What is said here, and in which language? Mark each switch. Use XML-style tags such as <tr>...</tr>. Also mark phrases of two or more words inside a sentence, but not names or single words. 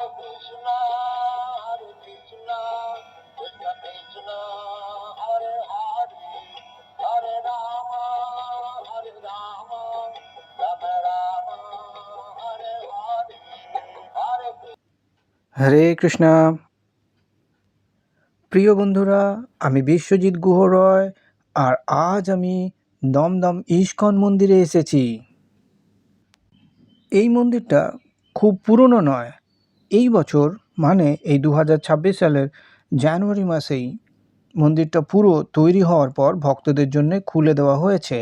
<sa>Krishna, Hare Krishna, Krishna Krishna, Hare Hare, Hare Rama, Rama Rama, Hare Hare, Hare Krishna. হরে কৃষ্ণা।</sa> <bn>প্রিয় বন্ধুরা, আমি বিশ্বজিৎ গুহ রয়, আর আজ আমি দমদম ইস্কন মন্দিরে এসেছি। এই মন্দিরটা খুব পুরনো নয়। এই বছর মানে এই 2026 সালের জানুয়ারি মাসেই মন্দিরটা পুরো তৈরি হওয়ার পর ভক্তদের জন্য খুলে দেওয়া হয়েছে।</bn>